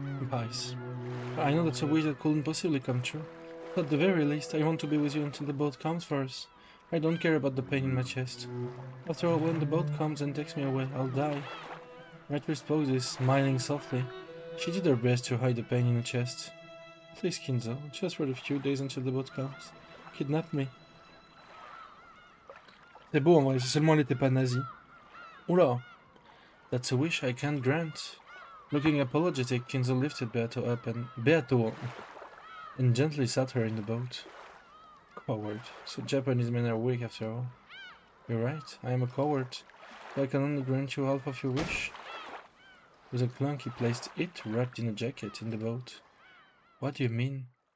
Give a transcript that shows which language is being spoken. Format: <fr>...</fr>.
<en>Pies. I know that's a wish that couldn't possibly come true. But at the very least, I want to be with you until the boat comes for us. I don't care about the pain in my chest. After all, when the boat comes and takes me away, I'll die. Beatrice poses, smiling softly. She did her best to hide the pain in her chest. Please, Kinzo, just for a few days until the boat comes. Kidnap me.</en> <fr>C'est beau en vrai, si seulement elle était pas nazie. Oula!</fr> <en>That's a wish I can't grant. Looking apologetic, Kinzo lifted Beato and gently sat her in the boat. Coward. So Japanese men are weak after all. You're right, I am a coward. But I can only grant you half of your wish. With a clunk he placed it, wrapped in a jacket, in the boat. What do you mean?</en>